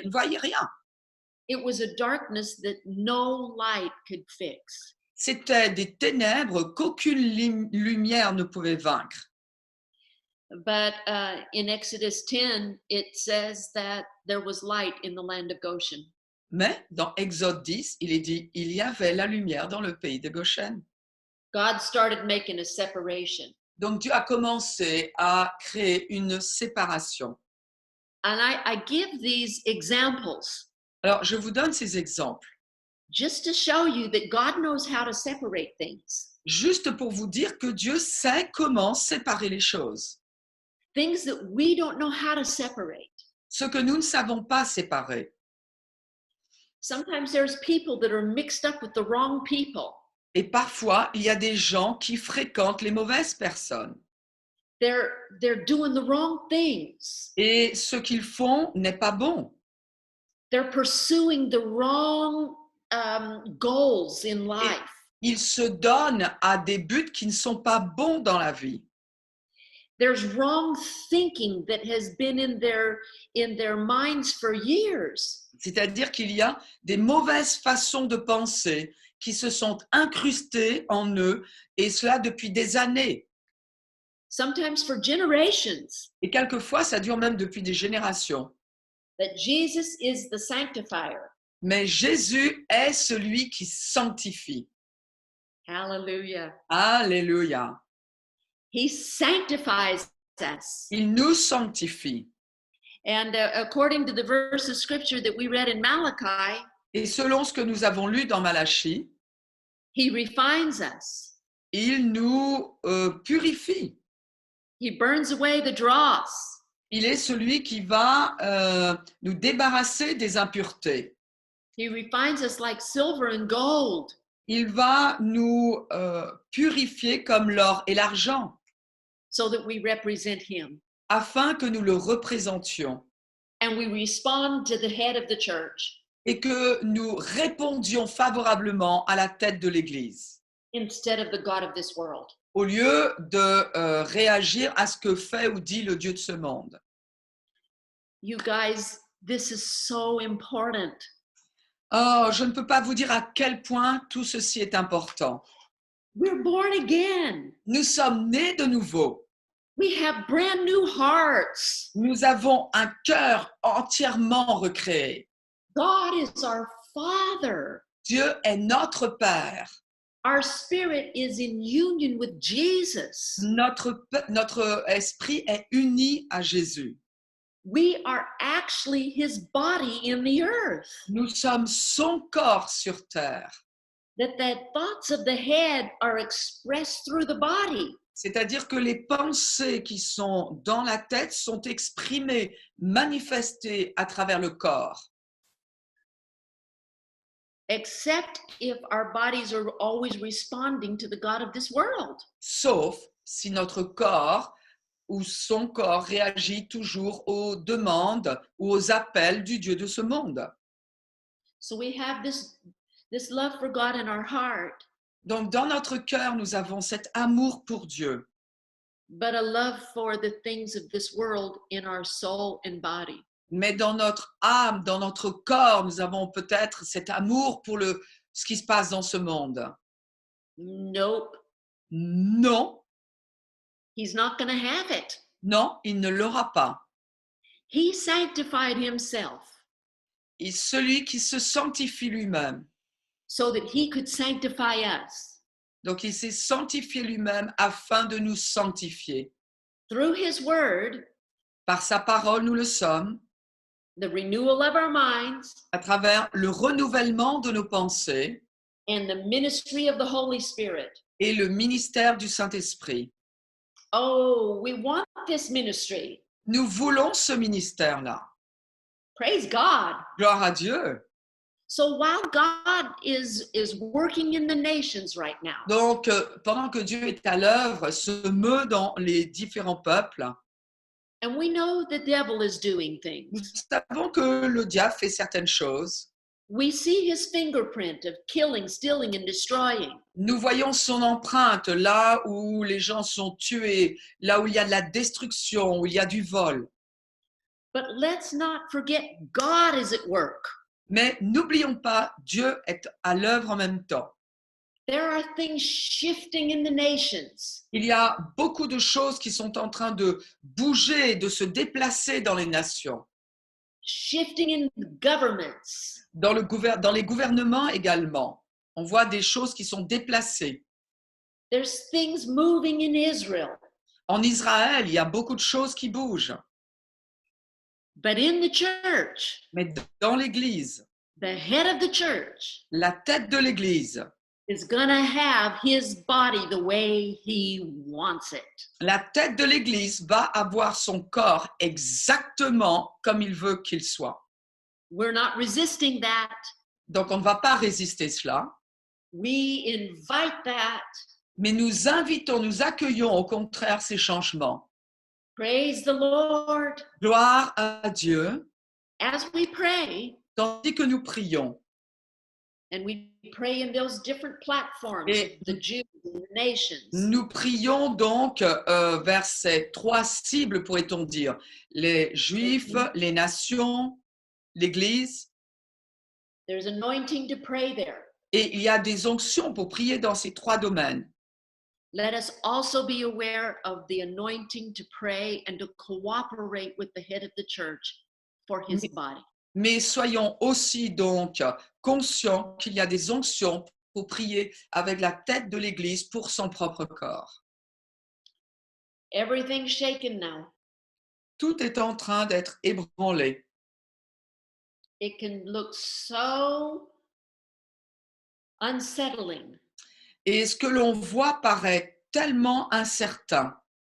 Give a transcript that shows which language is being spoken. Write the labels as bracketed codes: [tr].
[fr] Ils ne voyaient rien. [en] It was a darkness that no light could fix. [fr] C'était des ténèbres qu'aucune lumière ne pouvait vaincre. [en] But in Exodus 10, it says that there was light in the land of Goshen. [fr] Mais dans Exode 10, il est dit, il y avait la lumière dans le pays de Goshen. [en] God started making a separation. [fr] Donc Dieu a commencé à créer une séparation. [en] And I give these examples [fr] Alors, je vous donne ces exemples, [en] just to show you that God knows how to separate things. [fr] juste pour vous dire que Dieu sait comment séparer les choses. [en] Things that we don't know how to separate. [fr] Ce que nous ne savons pas séparer. [en] Sometimes there's people that are mixed up with the wrong people. [fr] Et parfois, il y a des gens qui fréquentent les mauvaises personnes. [en] They're doing the wrong things. [fr] Et ce qu'ils font n'est pas bon. [en] They're pursuing the wrong goals in life. [fr] Ils se donnent à des buts qui ne sont pas bons dans la vie. [en] There's wrong thinking that has been in their minds for years. [fr] C'est-à-dire qu'il y a des mauvaises façons de penser qui se sont incrustées en eux, et cela depuis des années. [en] Sometimes for generations. [fr] Et quelquefois, ça dure même depuis des générations. [en] That Jesus is the sanctifier. [fr] mais Jésus est celui qui sanctifie. [en] Hallelujah. [fr] Alléluia. [en] He sanctifies us. [fr] Il nous sanctifie. [en] And according to the verse of scripture that we read in Malachi, [fr] Et selon ce que nous avons lu dans Malachie, [en] he refines us. [fr] il nous purifie. [en] He burns away the dross. [fr] Il est celui qui va nous débarrasser des impuretés. [en] He refines us like silver and gold. [fr] Il va nous purifier comme l'or et l'argent, [en] so that we represent him. [fr] afin que nous le représentions [en] And we respond to the head of the church [fr] et que nous répondions favorablement à la tête de l'Église, [en] instead of the God of this world. [fr] au lieu de réagir à ce que fait ou dit le Dieu de ce monde. [en] You guys, this is so important. [fr] Oh, je ne peux pas vous dire à quel point tout ceci est important. [en] We're born again. [fr] Nous sommes nés de nouveau. [en] We have brand new hearts. [fr] Nous avons un cœur entièrement recréé. [en] God is our Father. [fr] Dieu est notre Père. [en] Our spirit is in union with Jesus. [fr] Notre esprit est uni à Jésus. [en] We are actually his body in the earth. [fr] Nous sommes son corps sur terre. [en] That the thoughts of the head are expressed through the body. [fr] C'est-à-dire que les pensées qui sont dans la tête sont exprimées, manifestées à travers le corps. [en] Except if our bodies are always responding to the God of this world. [fr] Sauf si notre corps ou son corps réagit toujours aux demandes ou aux appels du Dieu de ce monde. [en] So we have this love for God in our heart. [fr] Donc, dans notre cœur, nous avons cet amour pour Dieu, [en] But a love for the things of this world in our soul and body. [fr] mais dans notre âme, dans notre corps, nous avons peut-être cet amour pour ce qui se passe dans ce monde. [en] Nope. [fr] Non, [en] He's not going to have it. [fr] non, il ne l'aura pas. [en] He sanctified himself [fr] Et celui qui se sanctifie lui-même. [en] so that he could sanctify us. [fr] Donc, il s'est sanctifié lui-même afin de nous sanctifier. [en] Through his word, [fr] Par sa parole, nous le sommes, [en] the renewal of our minds, [fr] à travers le renouvellement de nos pensées [en] and the ministry of the Holy Spirit. [fr] et le ministère du Saint-Esprit. [en] Oh, we want this ministry. [fr] Nous voulons ce ministère-là. [en] Praise God. [fr] Gloire à Dieu. [en] So while God is working in the nations right now, [fr] Donc, pendant que Dieu est à l'œuvre, se meut dans les différents peuples, [en] and we know the devil is doing [fr] nous [en] things, [fr] savons que le diable fait certaines choses. [en] we see his fingerprint of killing, stealing, and destroying. [fr] Nous voyons son empreinte là où les gens sont tués, là où il y a de la destruction, où il y a du vol. [en] But let's not forget God is at work. [fr] Mais n'oublions pas, Dieu est à l'œuvre en même temps. [en] There are things shifting in the nations. [fr] Il y a beaucoup de choses qui sont en train de bouger, de se déplacer dans les nations, [en] Shifting in governments. [fr] dans les gouvernements également. On voit des choses qui sont déplacées. [en] There's things moving in Israel. [fr] En Israël, il y a beaucoup de choses qui bougent. [en] But in the church, [fr] Mais dans l'Église, [en] the head of the church [fr] la tête de l'Église, [en] is going to have his body the way he wants it. [fr] la tête de l'Église va avoir son corps exactement comme il veut qu'il soit. [en] We're not resisting that. [fr] Donc, on ne va pas résister cela, [en] We invite that. [fr] mais nous invitons, nous accueillons au contraire ces changements. [en] Praise the Lord. [fr] Gloire à Dieu, [en] As we pray, [fr] tandis que nous prions. [en] and we pray in those different platforms, [fr] Et [en] the Jews and the nations. [fr] nous prions donc vers ces trois cibles, pourrait-on dire, les Juifs, les nations, l'Église, [en] There's anointing to pray there. [fr] et il y a des onctions pour prier dans ces trois domaines. [en] Let us also be aware of the anointing to pray and to cooperate with the head of the church for his body. [fr] Mais soyons aussi donc conscients qu'il y a des onctions pour prier avec la tête de l'Église pour son propre corps. [en] Everything's shaken now. [fr] Tout est en train d'être ébranlé. [en] It can look so unsettling. [fr] Et ce que l'on voit paraît tellement incertain.